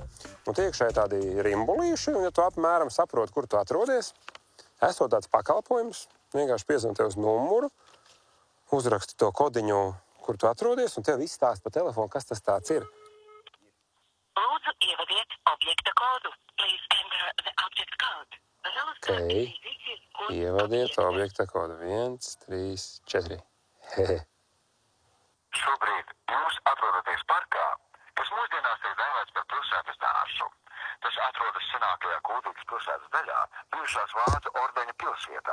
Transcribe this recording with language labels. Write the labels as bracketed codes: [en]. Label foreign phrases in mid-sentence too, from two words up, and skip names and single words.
[lv] Un tie iekšēji tādi rimbulīši, un ja tu apmēram saproti, kur tu atrodies, esot tāds pakalpojums, vienkārši piezvan tev uz numuru, uzraksti to kodiņu, kur tu atrodies, un tev izstāst pa telefonu, kas tas tāds ir. Lūdzu, ievadiet objekta kodu. [en] Please enter the object code. [lv] Ok, ievadiet objekta kodu. 1, 3, 4. Hehe. Šobrīd jūs atrodaties parkā, kas mūsdienās ir dēvēts par pilsētas dārzu. Tas atrodas senākajā Kuldīgas pilsētas daļā, bijušās Vācu ordeņa pilsvietā.